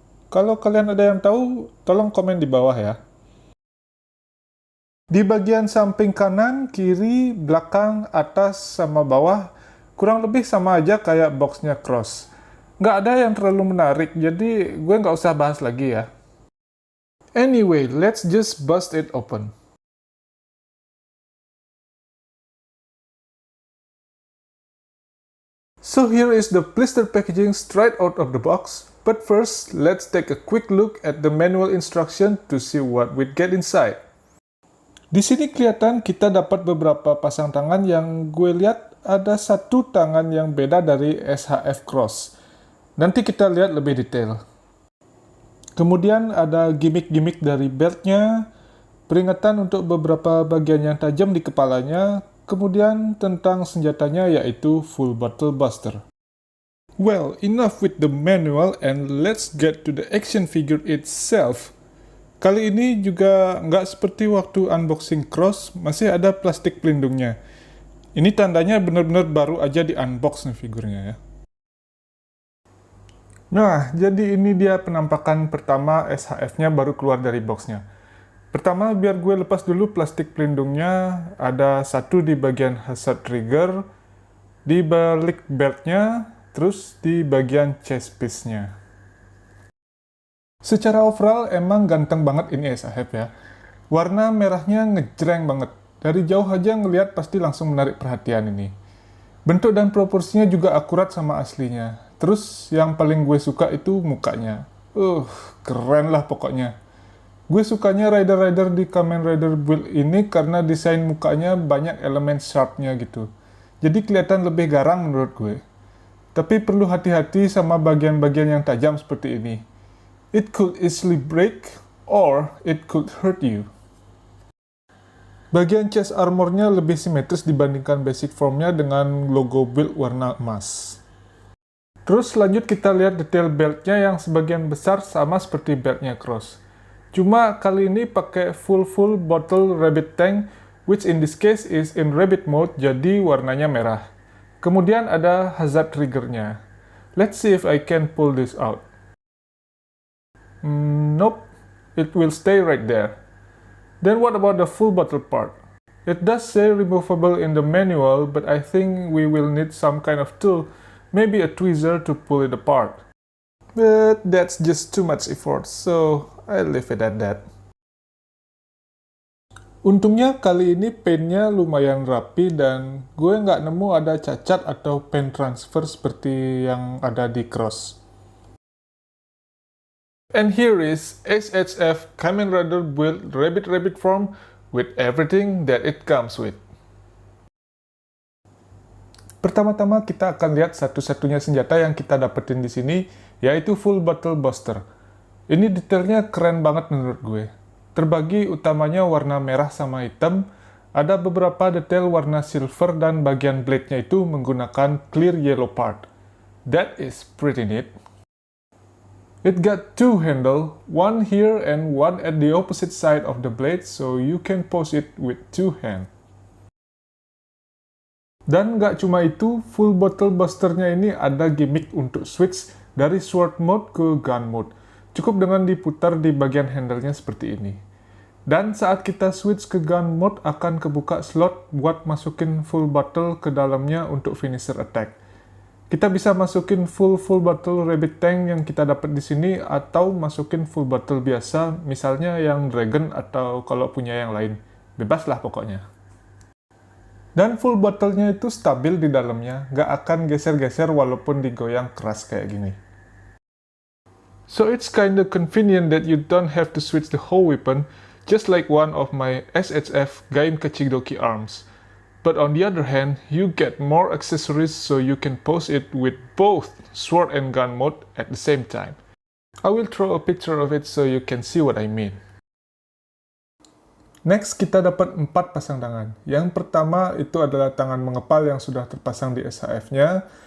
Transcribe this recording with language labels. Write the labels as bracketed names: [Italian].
[Indonesian] Kalau kalian ada yang tahu, tolong komen di bawah ya. Di bagian samping kanan, kiri, belakang, atas, sama bawah, kurang lebih sama aja kayak boxnya Cross. Nggak ada yang terlalu menarik, jadi gue nggak usah bahas lagi ya. [English] Anyway, let's just bust it open. So here is the blister packaging straight out of the box, but first let's take a quick look at the manual instruction to see what we get inside. [Indonesian] Di sini kelihatan kita dapat beberapa pasang tangan yang gue lihat ada satu tangan yang beda dari SHF Cross. Nanti kita lihat lebih detail. Kemudian ada gimmick-gimmick dari beltnya, peringatan untuk beberapa bagian yang tajam di kepalanya, kemudian tentang senjatanya yaitu Full Bottle Buster. [English] Well, enough with the manual and let's get to the action figure itself. [Indonesian] Kali ini juga nggak seperti waktu unboxing Cross, masih ada plastik pelindungnya. Ini tandanya benar-benar baru aja di unbox nih figurnya ya. Nah, jadi ini dia penampakan pertama SHF-nya baru keluar dari boxnya. Pertama, biar gue lepas dulu plastik pelindungnya, ada satu di bagian hazard trigger, di balik beltnya, terus di bagian chest piece-nya. Secara overall, emang ganteng banget ini SHF ya. Warna merahnya ngejreng banget. Dari jauh aja ngelihat pasti langsung menarik perhatian ini. Bentuk dan proporsinya juga akurat sama aslinya. Terus yang paling gue suka itu mukanya. Keren lah pokoknya. Gue sukanya rider-rider di Kamen Rider Build ini karena desain mukanya banyak elemen sharp-nya gitu. Jadi kelihatan lebih garang menurut gue. Tapi perlu hati-hati sama bagian-bagian yang tajam seperti ini. [English] It could easily break, or it could hurt you. [Indonesian] Bagian chest armor-nya lebih simetris dibandingkan basic form-nya dengan logo build warna emas. Terus lanjut kita lihat detail belt-nya yang sebagian besar sama seperti belt-nya Cross. Cuma kali ini pakai full bottle rabbit tank, [English] which in this case is in rabbit mode, [Indonesian] jadi warnanya merah. Kemudian ada hazard trigger-nya. [English] Let's see if I can pull this out. Nope, it will stay right there. Then what about the full bottle part? It does say removable in the manual, but I think we will need some kind of tool, maybe a tweezer to pull it apart. But that's just too much effort, so I'll leave it at that. [Indonesian] Untungnya kali ini pen-nya lumayan rapi dan gue nggak nemu ada cacat atau pen transfer seperti yang ada di Cross. [English] And here is SHF Kamen Rider Build Rabbit Form with everything that it comes with. [Indonesian] Pertama-tama kita akan lihat satu-satunya senjata yang kita dapetin di sini, yaitu Full Bottle Buster. Ini detailnya keren banget menurut gue. Terbagi utamanya warna merah sama hitam, Ada beberapa detail warna silver dan bagian blade-nya itu menggunakan clear yellow part. [English] That is pretty neat. It got two handles, one here and one at the opposite side of the blade, so you can pose it with two hands. [Indonesian] Dan nggak cuma itu, full bottle busternya ini ada gimmick untuk switch dari sword mode ke gun mode. Cukup dengan diputar di bagian handle-nya seperti ini. Dan saat kita switch ke gun mode akan kebuka slot buat masukin full bottle ke dalamnya untuk finisher attack. Kita bisa masukin full bottle rabbit tank yang kita dapat di sini atau masukin full bottle biasa, misalnya yang dragon atau kalau punya yang lain. Bebas lah pokoknya. Dan full bottle-nya itu stabil di dalamnya, nggak akan geser-geser walaupun digoyang keras kayak gini. [English] So it's kinda convenient that you don't have to switch the whole weapon, just like one of my SHF Gain Kachidoki arms. But on the other hand, you get more accessories so you can pose it with both sword and gun mode at the same time. I will throw a picture of it so you can see what I mean. [Indonesian] Next, kita dapat 4 pasang tangan. Yang pertama itu adalah tangan mengepal yang sudah terpasang di SHF-nya.